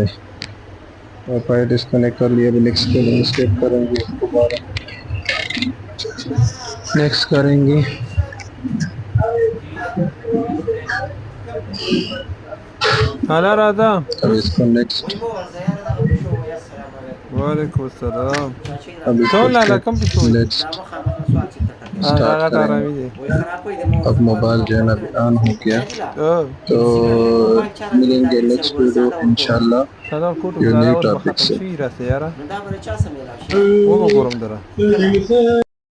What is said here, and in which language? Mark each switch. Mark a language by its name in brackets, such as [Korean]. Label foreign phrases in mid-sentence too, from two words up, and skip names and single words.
[English] Wi-Fi disconnect [Urdu] کر لیا، ابھی نیکسٹ کے لیے اسکپ کریں گے، دوبارہ نیکسٹ کریں گے۔ [Pashto] حالا راځه. [Urdu] اب اس کو نیکسٹ، [Arabic] وعلیکم السلام. [Urdu] اب اس کو [Pashto] څون لاله [Urdu] اسکپ، [Pashto] کم پښو وي؟ [English] next start [Pashto] هغه [Urdu] کریں گے۔ [Pashto] آرامي دي. [Urdu] اب موبائل جو ہے نا ابھی آن ہو گیا، تو ملیں گے [English] next video [Urdu] انشاءاللہ، [Pashto] سلام کوټو [Urdu] جو [Pashto] ګلاله نیو اوس به ټاپک ختم [Urdu] سے۔ [Pashto] شي راسته یاره. و به ګورم دره.